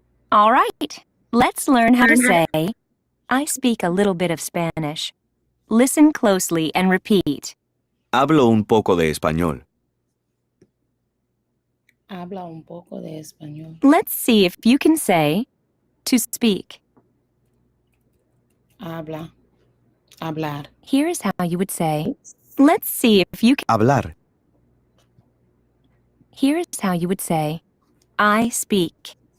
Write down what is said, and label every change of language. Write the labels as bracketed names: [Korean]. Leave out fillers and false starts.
[English] All right, let's learn how to say, I speak a little bit of Spanish. Listen closely and repeat. [Spanish] Hablo un poco de español. Habla un poco de español. [English] Let's see if you can say, to speak. [Spanish] Habla. Hablar. [English] Here's how you would say, let's see if you can. [Spanish] Hablar. [English] Here's how you would say, I speak.